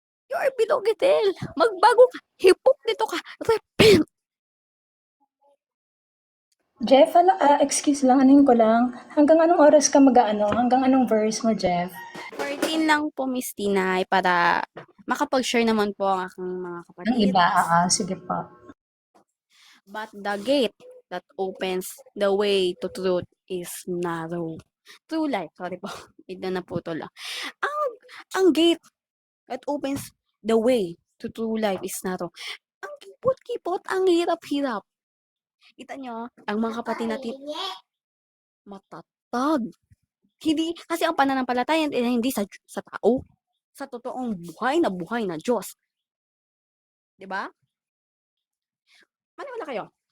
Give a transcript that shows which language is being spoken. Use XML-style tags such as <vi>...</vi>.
<en>You are bilogitel.</en> <tl>Magbago ka. Hipokrito ka. Repent. Jeff, excuse lang, anin ko lang. Hanggang anong oras ka Hanggang anong verse mo, Jeff? 14 lang po, Miss Tinay, para makapag-share naman po ang aking mga Ang kapatid. iba, sige po.</tl> <en>But the gate that opens the way to truth is narrow. True life, sorry po.</en> <tl>Ito na po ito lang. Ang</tl> <en>gate that opens the way to true life is narrow.</en> <tl>Ang kipot-kipot, ang hirap-hirap. Kita nyo, ang mga kapatid natin, matatag. Hindi, kasi ang pananampalataya ay hindi sa tao, sa totoong buhay na Diyos. 'Di ba? Maniwala kayo.</tl>